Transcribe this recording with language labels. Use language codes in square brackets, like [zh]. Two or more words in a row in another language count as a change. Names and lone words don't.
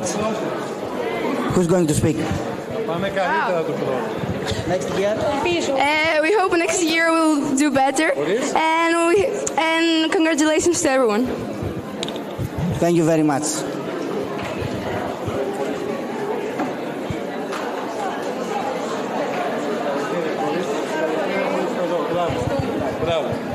[en] Who's going to speak? [el] Πάμε καλύτερα του πρώτου. [en] Next year? We hope next year we'll do better. And congratulations to everyone. Thank you very much. [el] Μπράβο.